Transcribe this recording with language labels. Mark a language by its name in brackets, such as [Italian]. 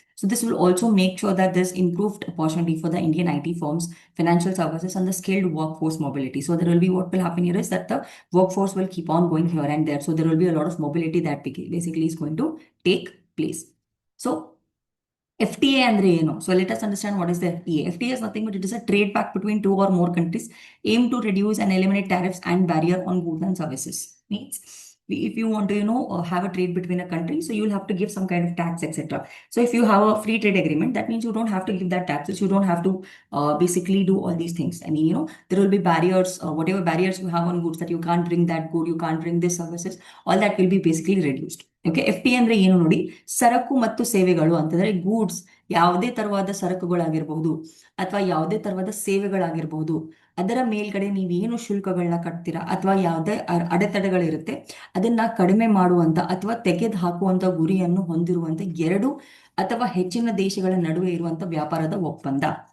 [English] So this will also make sure that there's improved opportunity for the Indian IT firms, financial services, and the skilled workforce mobility. So there will be, what will happen here is that the workforce will keep on going here and there. So there will be a lot of mobility that basically is going to take place. So [Kannada] F T A ಅಂದ್ರೆ ಏನು? [English] So let us understand what is the F T A. F T A is nothing but it is a trade pact between two or more countries aim to reduce and eliminate tariffs and barrier on goods and services. Means if you want to have a trade between a country, so you'll have to give some kind of tax, etc. So if you have a free trade agreement, that means you don't have to give that taxes, you don't have to basically do all these things. I mean, there will be barriers, whatever barriers you have on goods, that you can't bring that good, you can't bring this services, all that will be basically reduced. [Kannada] Okay, F T ಅಂದ್ರೆ ಏನು ನೋಡಿ, ಸರಕು ಮತ್ತು ಸೇವೆಗಳು ಅಂತಂದ್ರೆ goods, ಯಾವುದೇ ತರವಾದ ಸರಕುಗಳಾಗಿರ್ಬಹುದು ಅಥವಾ ಯಾವುದೇ ತರವಾದ ಸೇವೆಗಳಾಗಿರ್ಬಹುದು, ಅದರ ಮೇಲ್ಗಡೆ ನೀವೇನು ಶುಲ್ಕಗಳನ್ನ ಕಟ್ತೀರಾ ಅಥವಾ ಯಾವುದೇ ಅಡೆತಡೆಗಳಿರುತ್ತೆ ಅದನ್ನ ಕಡಿಮೆ ಮಾಡುವಂತ ಅಥವಾ ತೆಗೆದು ಹಾಕುವಂತ ಗುರಿಯನ್ನು ಹೊಂದಿರುವಂತ ಎರಡು ಅಥವಾ ಹೆಚ್ಚಿನ ದೇಶಗಳ ನಡುವೆ ಇರುವಂತ ವ್ಯಾಪಾರದ ಒಪ್ಪಂದ.